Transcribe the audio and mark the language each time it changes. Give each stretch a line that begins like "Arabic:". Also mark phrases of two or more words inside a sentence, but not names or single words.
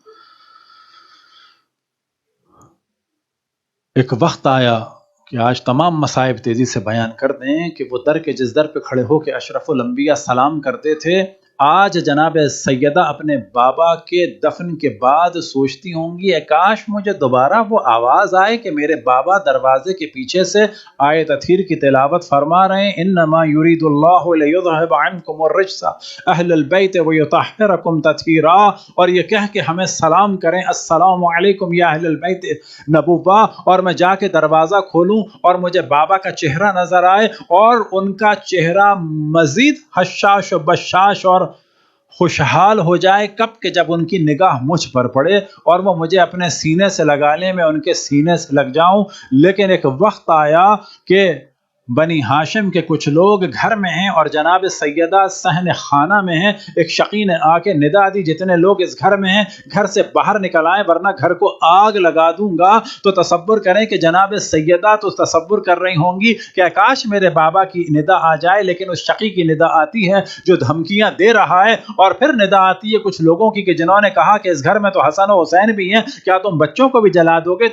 Urdu: ایک وقت آیا کہ آج تمام مصائب تیزی سے بیان کر دیں کہ وہ در کے جس در پہ کھڑے ہو کے اشرف الانبیاء سلام کرتے تھے، آج جناب سیدہ اپنے بابا کے دفن کے بعد سوچتی ہوں گی کاش مجھے دوبارہ وہ آواز آئے کہ میرے بابا دروازے کے پیچھے سے آیت تطہیر کی تلاوت فرما رہے ہیں,
Arabic: إنما يريد الله ليذهب عنكم الرجس أهل البيت ويطهركم تطهيرا,
Urdu: اور یہ کہہ کے ہمیں سلام کریں
Arabic: السلام عليكم يا أهل بيت النبوة,
Urdu: اور میں جا کے دروازہ کھولوں اور مجھے بابا کا چہرہ نظر آئے اور ان کا چہرہ مزید ہشاش بشاش اور خوشحال ہو جائے. کب کے جب ان کی نگاہ مجھ پر پڑے اور وہ مجھے اپنے سینے سے لگا لیں، میں ان کے سینے سے لگ جاؤں. لیکن ایک وقت آیا کہ بنی ہاشم کے کچھ لوگ گھر میں ہیں اور جناب سیدہ صحن خانہ میں ہیں. ایک شقی نے آ کے ندا دی جتنے لوگ اس گھر میں ہیں گھر سے باہر نکل آئیں ورنہ گھر کو آگ لگا دوں گا. تو تصور کریں کہ جناب سیدہ تو تصور کر رہی ہوں گی کہ کاش میرے بابا کی ندا آ جائے، لیکن اس شقی کی ندا آتی ہے جو دھمکیاں دے رہا ہے، اور پھر ندا آتی ہے کچھ لوگوں کی کہ جنہوں نے کہا کہ اس گھر میں تو حسن و حسین بھی ہیں، کیا تم بچوں کو بھی جلا دو گے؟